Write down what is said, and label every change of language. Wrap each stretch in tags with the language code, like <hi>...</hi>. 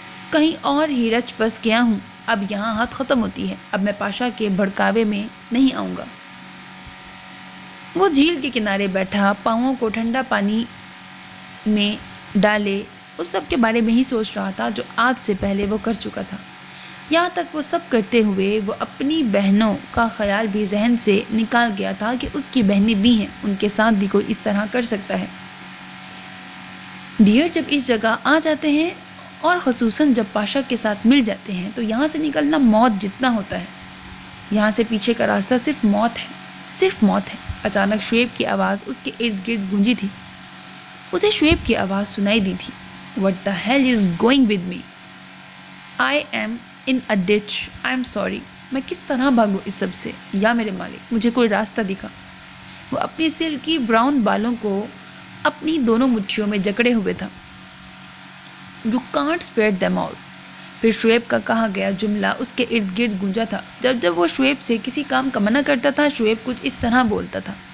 <ur>کہیں اور ہی رچ بس گیا ہوں، اب یہاں حد ختم ہوتی ہے، اب میں پاشا کے بھڑکاوے میں نہیں آؤں گا۔ وہ جھیل کے کنارے بیٹھا پاؤں کو ٹھنڈا پانی میں ڈالے اس سب کے بارے میں ہی سوچ رہا تھا جو آج سے پہلے وہ کر چکا تھا۔ یہاں تک وہ سب کرتے ہوئے وہ اپنی بہنوں کا خیال بھی ذہن سے نکال گیا تھا کہ اس کی بہنیں بھی ہیں، ان کے ساتھ بھی کوئی اس طرح کر سکتا ہے۔ ڈیئر جب اس جگہ آ جاتے ہیں اور خصوصاً جب پاشا کے ساتھ مل جاتے ہیں تو یہاں سے نکلنا موت جتنا ہوتا ہے. یہاں سے پیچھے کا راستہ صرف موت ہے، صرف موت ہے. اچانک شعیب کی آواز اس کے ارد گرد گونجی تھی. اسے شعیب کی آواز سنائی دی تھی.</ur> <en>What the hell is going with me? I am in a ditch. I'm sorry.</en> <ur>میں کس طرح بھاگوں اس سب سے؟ یا میرے مالک مجھے کوئی راستہ دکھا. وہ اپنی سلکی براؤن بالوں کو اپنی دونوں مٹھیوں میں جکڑے ہوئے تھا.</ur> <en>You can't spare them all.</en> <ur>پھر شعیب کا کہا گیا جملہ اس کے ارد گرد گونجا تھا. جب وہ شعیب سے کسی کام کا منع کرتا تھا شعیب کچھ اس طرح بولتا تھا.</ur>